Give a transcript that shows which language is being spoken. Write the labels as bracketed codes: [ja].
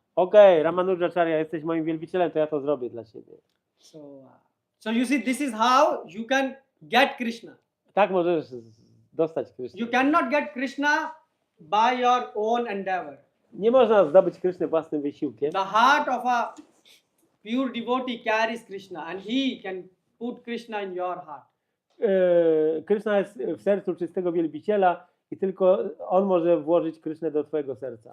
[pl] Okej, Ramanujacharya, jesteś moim wielbicielem, to ja to zrobię dla ciebie. [en] So you see, this is how you can get Krishna. [pl] Tak możesz dostać Krysznę. [en] You cannot get Krishna by your own endeavor. [pl] Nie można zdobyć Krysznę własnym wysiłkiem. [en] The heart of a pure devotee carries Krishna and he can put Krishna in your heart. [pl] Krishna jest w sercu czystego wielbiciela i tylko on może włożyć Krysznę do twojego serca.